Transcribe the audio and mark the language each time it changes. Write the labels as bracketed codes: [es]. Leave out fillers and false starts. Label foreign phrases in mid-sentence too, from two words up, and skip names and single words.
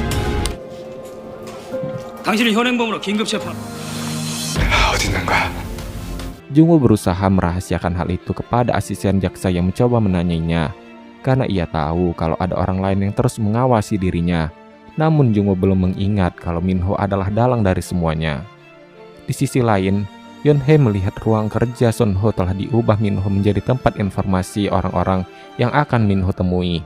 [ko] 당신은 현행범으로 긴급 체포. 내가 어디 있는 거야? [id] Jungwoo berusaha merahasiakan hal itu kepada asisten jaksa yang mencoba menanyainya, karena ia tahu kalau ada orang lain yang terus mengawasi dirinya. Namun Jungwoo belum mengingat kalau Minho adalah dalang dari semuanya. Di sisi lain, Yonhye melihat ruang kerja Sunho telah diubah Minho menjadi tempat informasi orang-orang yang akan Minho temui.